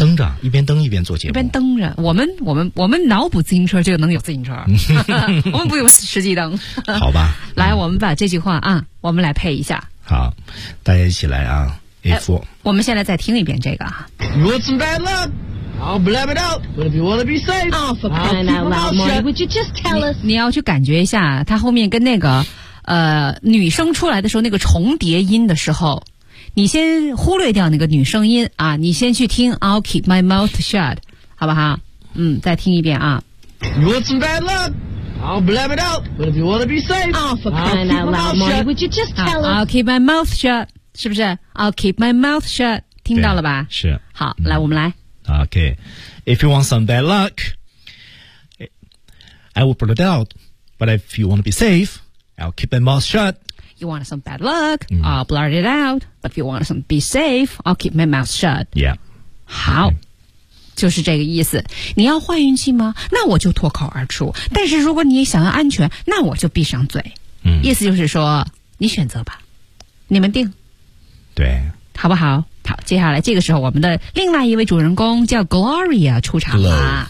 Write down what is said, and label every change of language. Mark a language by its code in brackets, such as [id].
[zh] 蹬着，一边蹬一边做节目，一边蹬着。我们脑补自行车就能有自行车，我们不用实际蹬。好吧。来，我们把这句话啊，我们来配一下。好，大家一起来啊。我们现在再听一遍这个。 [en] You want some bad luck? I'll blab it out. But if you want to be safe, oh, for crying out loud, Marty, would you just tell us? [zh] 你要去感觉一下，他后面跟那个女生出来的时候那个重叠音的时候，你先忽略掉那个女声音啊，你先去听 [en] I'll keep my mouth shut, [zh] 好不好？再听一遍啊。 [en] You want some bad luck? I'll blab it out. But if you want to be safe, oh, for crying out loud, Marty, would you just tell us? I'll keep my mouth shut. [zh] 是不是 [en] I'll keep my mouth shut [zh] 听到了吧是好来我们来 [en] OK If you want some bad luck I will blurt it out But if you want to be safe I'll keep my mouth shut You want some bad luck I'll blurt it out But if you want to be safe I'll keep my mouth shut Yeah [zh] 好、okay. 就是这个意思你要坏运气吗那我就脱口而出但是如果你想要安全那我就闭上嘴意思就是说你选择吧你们定对好不好？好，接下来这个时候我们的另外一位主人公叫 Gloria 出场了。